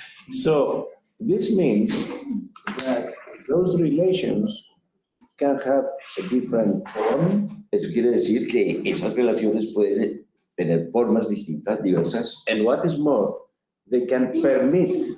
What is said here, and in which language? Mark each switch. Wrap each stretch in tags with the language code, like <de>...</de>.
<en>So, this means that those relations can have a different form,</en> <es>Eso quiere decir que esas relaciones pueden tener formas distintas, diversas,</es> <en>and what is more, they can permit</en>